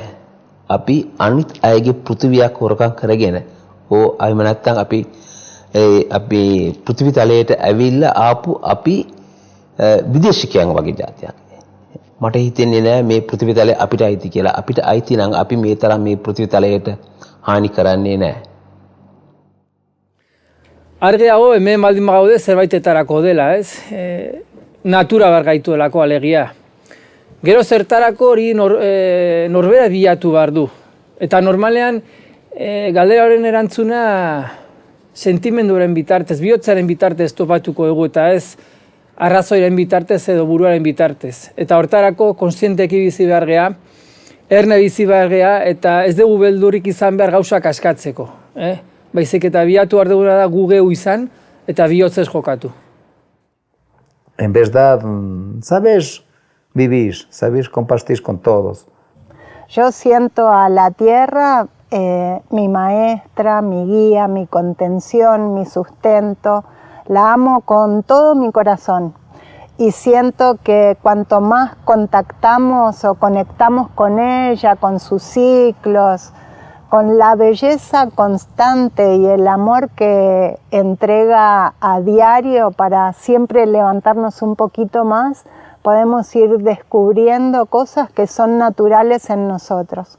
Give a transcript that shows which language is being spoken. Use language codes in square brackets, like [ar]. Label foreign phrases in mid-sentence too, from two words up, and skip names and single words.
[si] අපි අනිත් අයගේ පෘථිවියක් හොරකම් කරගෙන එහෙම නැත්නම් අපි පෘථිවි තලයට ඇවිල්ලා ආපු අපි විදේශිකයන් වගේ જાතියක්. මට හිතෙන්නේ නෑ මේ පෘථිවි තලය අපිට අයිති කියලා. අපිට අයිති නම් අපි මේ තරම් මේ පෘථිවි තලයට හානි කරන්නේ නෑ. [eu] Argi hau hemen baldin bagaude zerbaitetarako dela, ez? Natura bargaituelako alegia. Gero zertarako hori norbera bilatu behar du. Eta normalean galderaren erantzuna sentimenduaren bitartez, bihotzaren bitartez topatuko dugu eta ez arrazoiren bitartez edo buruaren bitartez. Eta hortarako kontzienteki bizi behar gea, erne bizi behar gea eta ez dugu beldurik izan behar gauzak askatzeko. Baizik eta bilatu behar duguna da gu geu izan eta bihotzez jokatu. [es] En verdad, sabes vivir, sabes compartir con todos. Yo siento a la tierra mi maestra, mi guía, mi contención, mi sustento. La amo con todo mi corazón y siento que cuanto más contactamos o conectamos con ella, con sus ciclos, con la belleza constante y el amor que entrega a diario para siempre levantarnos un poquito más, podemos ir descubriendo cosas que son naturales en nosotros.